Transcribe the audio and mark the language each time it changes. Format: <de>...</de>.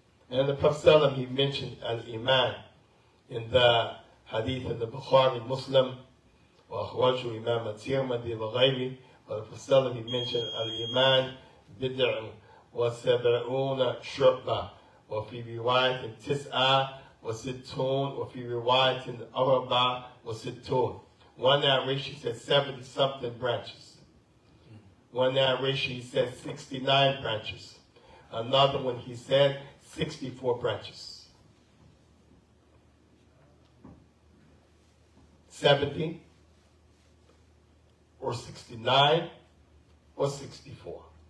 <en>And the Prophet he mentioned al-Iman in the hadith in the Bukhari Muslim,</en> <ar>وأخرجه إمام الترمذي وغيره.</ar> <en>The Prophet he mentioned al-Iman</en> <ar>بدع وسبعون شعبة وفي رواية تسعة وستون وفي رواية أربعة وستون.</ar> <en>One narration says 70 something branches. One narration he said 69 branches. Another one he said 64 branches. 70 or 69 or 64.</en>